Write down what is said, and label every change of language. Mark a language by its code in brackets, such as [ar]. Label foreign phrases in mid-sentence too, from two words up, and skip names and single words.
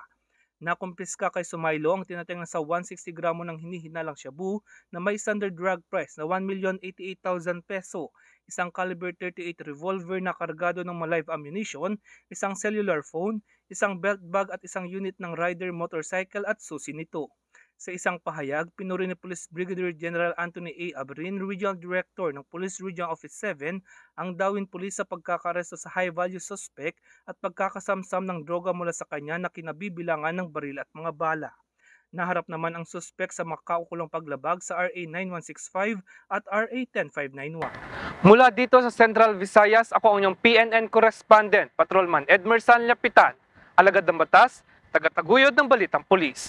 [tl] Nakumpiska kay Sumaylo ang tinatayang nasa 160 gramo ng hinihinalang shabu na may [en] standard drug price [tl] na 1,088,000 peso, isang [en] caliber 38 revolver [tl] na kargado ng [en] live ammunition, [tl] isang [en] cellular phone, [tl] isang [en] belt bag [tl] at isang unit ng [en] rider motorcycle [tl] at susi nito. Sa isang pahayag, pinuri ni Police Brigadier General Anthony A. Abrin, Regional Director ng Police Regional Office 7, ang Dawin Police sa pagkakaresto sa [en] high-value suspect [tl] at pagkakasamsam ng droga mula sa kanya na kinabibilangan ng baril at mga bala. Naharap naman ang suspect sa makaukulong paglabag sa RA 9165 at RA 10591. Mula dito sa Central Visayas, ako ang inyong PNN Correspondent, Patrolman Edmerson Lapitan, alagad ng batas, tagataguyod ng Balitang Pulis.